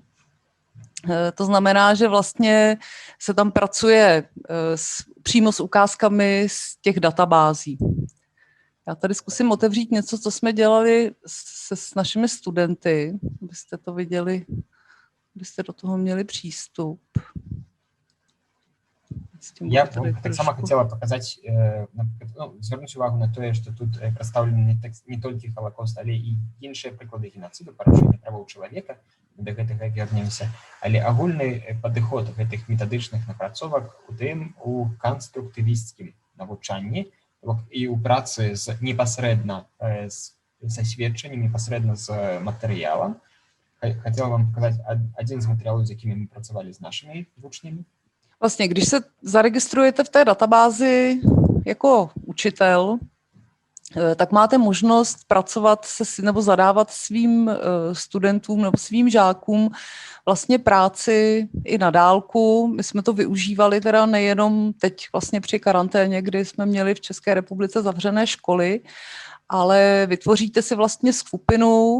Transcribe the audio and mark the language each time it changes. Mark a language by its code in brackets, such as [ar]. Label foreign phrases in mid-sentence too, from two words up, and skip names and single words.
[cs] To znamená, že vlastně se tam pracuje přímo s ukázkami z těch databází. Já tady zkusím otevřít něco, co jsme dělali s našimi studenty, abyste to viděli, abyste do toho měli přístup. [ru] Я так само хотела показать, [be] звернуць увагу на тое, што тут прадстаўлены не толькі Халакост, але і іншыя прыклады геноциду, парушэння правоў чалавека, да гэтага вернемся, але агульны падыход гэтых метадычных напрацовак у тым у канструктывісцкім навучанні і ў працы непасрэдна са сведчаннем, непасрэдна з матэрыялам. [ru] Хотела вам показать один [be] з матэрыялаў, з якімі мы працавалі з našimi вучнямі. [cs] Vlastně, když se zaregistrujete v té databázi jako učitel, tak máte možnost pracovat nebo zadávat svým studentům nebo svým žákům vlastně práci i na dálku. My jsme to využívali teda nejenom teď vlastně při karanténě, kdy jsme měli v České republice zavřené školy, ale vytvoříte si vlastně skupinu.